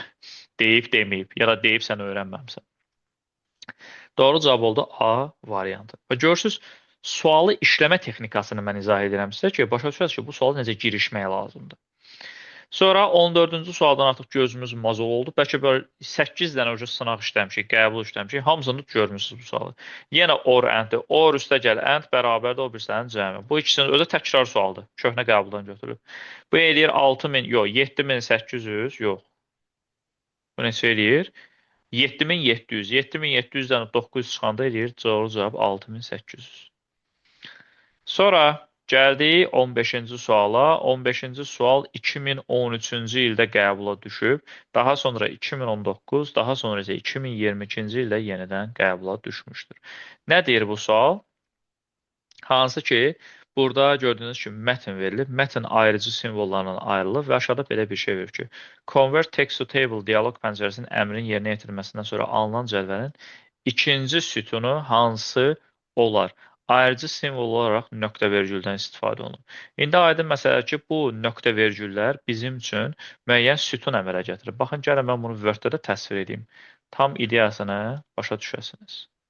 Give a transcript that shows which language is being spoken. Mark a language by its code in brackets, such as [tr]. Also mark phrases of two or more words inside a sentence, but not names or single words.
[az] Deyib, deməyib, ya da deyib sən öyrənməmsən. Doğru cavab oldu A variantı. Və görürsüz, sualı işləmə texnikasını mən izah edirəm sizə ki, başa düşəsiniz ki, bu suala necə girişmək lazımdır. Sonra 14-cü sualdan artıq gözümüz mazol oldu. Bəlkə böyle 8 dənə ucu sınaq işləmişik, qəbul işləmişik. Hamısını görmüsünüz bu sualı. Yenə [en] or and- [az] dir. Or üstə gəl and bərabərdə o birisinin cəmi. Bu ikisinin özü təkrar sualdır. Köhnə qəbuldan götürülüb. Bu eləyir 6000, yox, 7800, yox. Bu neçə eləyir? 7700. 7700-dən 900 çıxanda eləyir. Doğru cavab 6800. Sonra gəldik 15-ci suala. 15-ci sual 2013-cü ildə qəbula düşüb. Daha sonra 2019, daha sonra isə 2022-ci ildə yenidən qəbula düşmüşdür. Nə deyir bu sual? Hansı ki, burada gördüyünüz kimi mətn verilib. Mətn ayrıcı simvollarla ayrılıb və aşağıda belə bir şey verir ki, [en] Convert text to table [az] dialoq pəncərəsinin əmrinin yerinə yetirilməsindən sonra alınan cədvəlin ikinci sütunu hansı olar? Ayrıcı simvol olaraq nöqtə vergüldən istifadə olunur. İndi aydın məsələ ki, bu nöqtə vergüllər bizim üçün müəyyən sütun əmələ gətirir. Baxın, gəlin mən bunu Word-də də təsvir edeyim. Tam ideyasını başa düşəsiniz.